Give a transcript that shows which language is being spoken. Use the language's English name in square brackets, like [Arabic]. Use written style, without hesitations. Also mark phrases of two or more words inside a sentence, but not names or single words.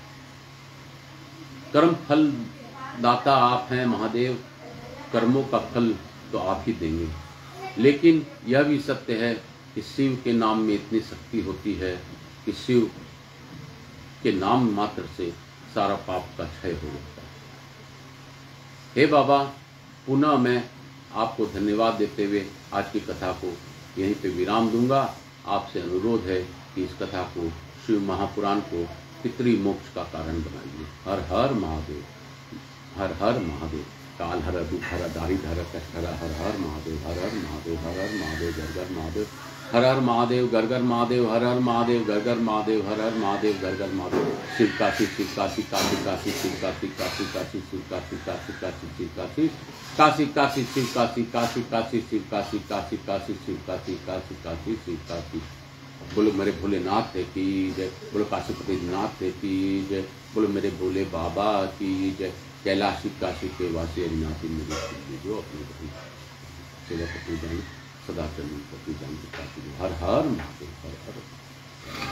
[Hindi] कर्म फल दाता आप हैं महादेव, कर्मों का फल तो आप ही देंगे, लेकिन यह भी सत्य है कि शिव के नाम में इतनी शक्ति होती है कि शिव के नाम मात्र से सारा पाप का क्षय हो जाता है। हे बाबा, पुनः मैं आपको धन्यवाद देते हुए आज की कथा को यहीं पे विराम दूंगा। आपसे अनुरोध है कि इस कथा को, शिव महापुराण को पितृ मोक्ष का कारण बनाइए। हर हर महादेव, हर हर महादेव। काल हर, दुख हर, दारिद्र हर, कष्ट हर, हर हर महादेव, हर हर महादेव, हर हर महादेव, घर घर महादेव, हर हर महादेव, घर घर महादेव, हर हर महादेव, घर घर महादेव, हर हर महादेव, घर घर महादेव। शिव काशी, शिव काशी, काशी काशी, शिव काशी, काशी काशी, शिव काशी, काशी काशी, शिव काशी, काशी काशी, शिव काशी, काशी काशी, शिव काशी, काशी काशी, शिव काशी, काशी काशी, शिव काशी। बोलो मेरे भोलेनाथ की जय, बोलो काशीपति नाथ की जय, बोलो मेरे भोले बाबा की जय। कैलाशी काशी के वासी अविनाशी मेरे जो अपने सेवा पति जान सदा चरण पति जान काशी। हर हर महादेव, हर हर।